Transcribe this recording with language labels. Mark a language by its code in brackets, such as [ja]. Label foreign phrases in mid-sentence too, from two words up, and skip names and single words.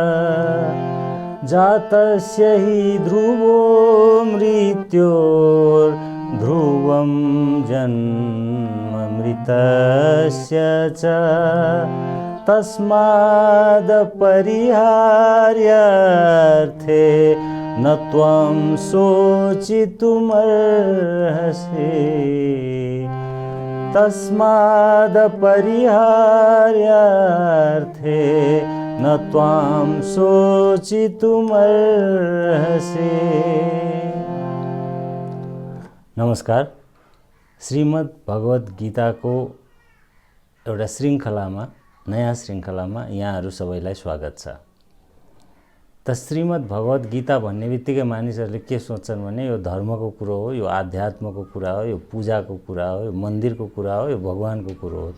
[sa] जातस्य हि ध्रुवो मृत्योर्ध्रुवं जन्ममृतस्य च तस्मादपरिहार्यार्थे न त्वं शोचितुमर्हसि तस्मादपरिहार्यार्थे न त्वं शोचितुमर्हसि। [ne] नमस्कार। श्रीमद् भगवत गीताको एउटा श्रृङ्खलामा नयाँ श्रृङ्खलामा यहाँहरू सबैलाई स्वागत छ। त श्रीमद् भगवत गीता भन्ने बित्तिकै मानिसहरूले के सोच्छन् भने यो धर्मको कुरो हो, यो आध्यात्मको कुरा हो, यो पूजाको कुरा हो, यो मन्दिरको कुरा हो, यो भगवानको कुरो हो।